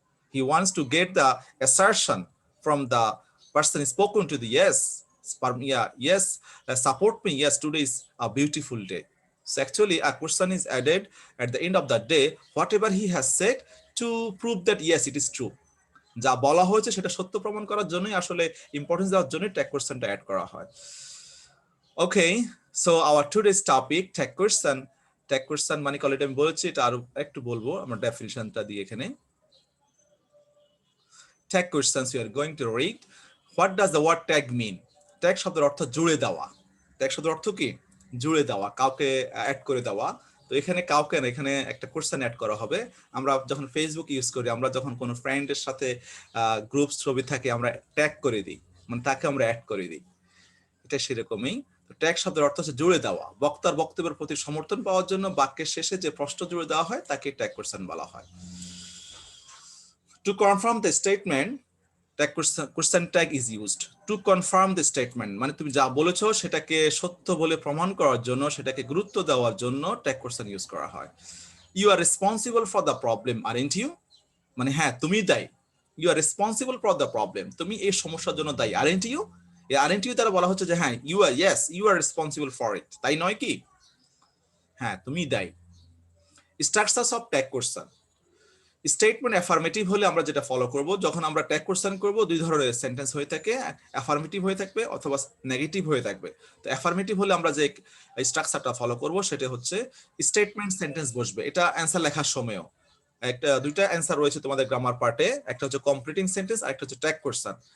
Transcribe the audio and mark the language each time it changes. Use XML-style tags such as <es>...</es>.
<en>He wants to get the assertion from the person spoken to the yes, yes, support me. Yes, today is a beautiful day. So actually a question is added at the end of the day, whatever he has said, to prove that yes, it is true.</en> <bn>যা বলা হয়েছে সেটা সত্য প্রমাণ করার জন্যই আসলে importance দেওয়ার জন্য ট্যাগ কোয়েশ্চেনটা অ্যাড করা হয়।</bn> <en>okay, so our today's topic</en> <bn>tag question. Tag question মানে অলরেডি আমি বলেছি, এটা আরো একটু বলবো আমরা ডেফিনিশনটা দিয়ে এখানে।</bn> <en>Tag questions we are going to read. What does the word tag mean?</en> <bn>Tag শব্দের অর্থ জুড়ে দেওয়া। ট্যাগ শব্দের অর্থ কি? জুড়ে দেওয়া, কাউকে অ্যাড করে দেওয়া। তো এখানে কাউকে না, এখানে একটা কোশ্চেন অ্যাড করা হবে। আমরা যখন ফেসবুক ইউজ করি, আমরা যখন কোনো ফ্রেন্ডের সাথে গ্রুপ ছবি থাকে, আমরা ট্যাগ করে দিই, মানে তাকে আমরা অ্যাড করে দিই। এটা সেরকমই। ট্যাগ শব্দের অর্থ হচ্ছে জুড়ে দেওয়া। বক্তার বক্তব্যের প্রতি সমর্থন পাওয়ার জন্য বাক্যের শেষে যে প্রশ্ন জুড়ে দেওয়া হয় তাকে ট্যাগ কোশ্চেন বলা হয়।</bn> <en>To confirm the statement, question tag is used. To confirm the statement</en> <bn>মানে তুমি যা বলেছো সেটাকে সত্য বলে প্রমাণ করার জন্য, সেটাকে গুরুত্ব দেওয়ার জন্য ট্যাগ কোশ্চেন ইউজ করা হয়।</bn> <en>You are responsible for the problem, aren't you?</en> <bn>মানে হ্যাঁ, তুমি দায়ী।</bn> <en>You are responsible for the problem,</en> <bn>তুমি এই সমস্যার জন্য দায়ী।</bn> <en>aren't you?</en> <bn>এই aren't you দ্বারা বলা হচ্ছে যে হ্যাঁ,</bn> <en>you are, yes, you are responsible for it,</en> <bn>তাই নয় কি? হ্যাঁ, তুমি দায়ী।</bn> <en>Structures of tag question.</en> <bn>Statement affirmative হলে আমরা যেটা ফলো করব, যখন আমরা ট্যাগ কোশ্চেন করব, দুই ধরনের সেন্টেন্স হয়ে থাকে, অ্যাফার্মেটিভ হয়ে থাকবে অথবা নেগেটিভ হয়ে থাকবে। তো অ্যাফার্মেটিভ হলে আমরা যে স্ট্রাকচারটা ফলো করব সেটা হচ্ছে স্টেটমেন্ট সেন্টেন্স বসবে। এটা অ্যান্সার লেখার সময়ও দুইটা অ্যান্সার রয়েছে তোমাদের গ্রামার পার্টে, একটা হচ্ছে কমপ্লিটিং সেন্টেন্স আর একটা হচ্ছে ট্যাগ কোশ্চেন।</bn>